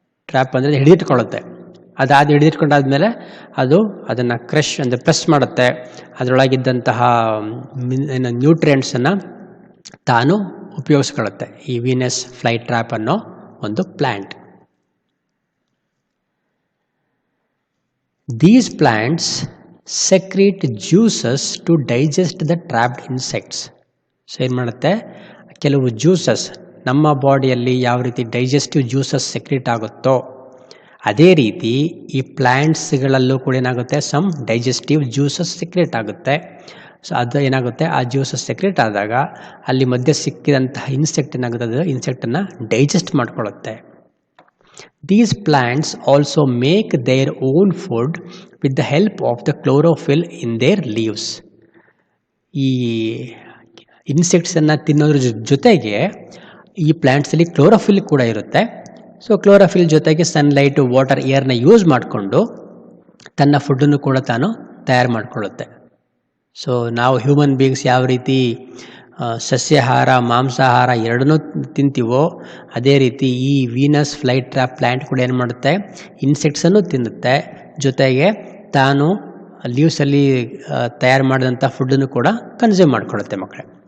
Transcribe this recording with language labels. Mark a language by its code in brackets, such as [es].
[kn] Trap ಅಂದರೆ ಹಿಡಿದಿಟ್ಕೊಳ್ಳುತ್ತೆ. ಅದಾದ ಹಿಡಿದಿಟ್ಕೊಂಡಾದ್ಮೇಲೆ ಅದು ಅದನ್ನು ಕ್ರಶ್ ಅಂದರೆ ಪ್ರೆಸ್ ಮಾಡುತ್ತೆ. ಅದರೊಳಗಿದ್ದಂತಹ ನ್ಯೂಟ್ರಿಯೆಂಟ್ಸನ್ನು ತಾನು ಉಪಯೋಗಿಸ್ಕೊಳ್ಳುತ್ತೆ ಈ ವೀನಸ್ ಫ್ಲೈ ಟ್ರ್ಯಾಪ್ ಅನ್ನೋ ಒಂದು plant. [en] These plants secrete juices to digest the trapped insects. [kn] So ಏನು ಮಾಡುತ್ತೆ, ಕೆಲವು ಜ್ಯೂಸಸ್ ನಮ್ಮ ಬಾಡಿಯಲ್ಲಿ ಯಾವ ರೀತಿ ಡೈಜೆಸ್ಟಿವ್ ಜ್ಯೂಸಸ್ ಸೆಕ್ರೀಟ್ ಆಗುತ್ತೋ ಅದೇ ರೀತಿ ಈ ಪ್ಲ್ಯಾಂಟ್ಸ್ಗಳಲ್ಲೂ ಕೂಡ ಏನಾಗುತ್ತೆ, ಸಮ್ ಡೈಜೆಸ್ಟಿವ್ ಜ್ಯೂಸಸ್ ಸೆಕ್ರೀಟ್ ಆಗುತ್ತೆ. ಸೊ ಅದು ಏನಾಗುತ್ತೆ, ಆ ಜ್ಯೂಸಸ್ ಸೆಕ್ರೀಟ್ ಆದಾಗ ಅಲ್ಲಿ ಮಧ್ಯೆ ಸಿಕ್ಕಿದಂತಹ ಇನ್ಸೆಕ್ಟ್ ಏನಾಗುತ್ತೆ, ಅದು ಇನ್ಸೆಕ್ಟನ್ನು digest ಮಾಡ್ಕೊಳ್ಳುತ್ತೆ. [en] These plants also make their own food with the help of the chlorophyll in their leaves. [kn] ಈ ಇನ್ಸೆಕ್ಟ್ಸನ್ನು ತಿನ್ನೋದ್ರ ಜೊತೆಗೆ ಈ ಪ್ಲ್ಯಾಂಟ್ಸಲ್ಲಿ ಕ್ಲೋರೋಫಿಲ್ ಕೂಡ ಇರುತ್ತೆ. ಸೊ ಕ್ಲೋರೋಫಿಲ್ ಜೊತೆಗೆ ಸನ್ಲೈಟ್, ವಾಟರ್, ಏರ್ನ ಯೂಸ್ ಮಾಡಿಕೊಂಡು ತನ್ನ ಫುಡ್ಡನ್ನು ಕೂಡ ತಾನು ತಯಾರು ಮಾಡಿಕೊಳ್ಳುತ್ತೆ. ಸೊ ನಾವು ಹ್ಯೂಮನ್ ಬೀಯಿಂಗ್ಸ್ ಯಾವ ರೀತಿ ಸಸ್ಯಾಹಾರ ಮಾಂಸಾಹಾರ ಎರಡನ್ನೂ ತಿಂತೀವೋ ಅದೇ ರೀತಿ ಈ ವೀನಸ್ ಫ್ಲೈ ಟ್ರ್ಯಾಪ್ ಪ್ಲ್ಯಾಂಟ್ ಕೂಡ ಏನು ಮಾಡುತ್ತೆ, ಇನ್ಸೆಕ್ಟ್ಸನ್ನು ತಿನ್ನುತ್ತೆ, ಜೊತೆಗೆ ತಾನು ಲೀವ್ಸಲ್ಲಿ ತಯಾರು ಮಾಡಿದಂಥ ಫುಡ್ಡನ್ನು ಕೂಡ ಕನ್ಸ್ಯೂಮ್ ಮಾಡಿಕೊಳ್ಳುತ್ತೆ ಮಕ್ಕಳೇ.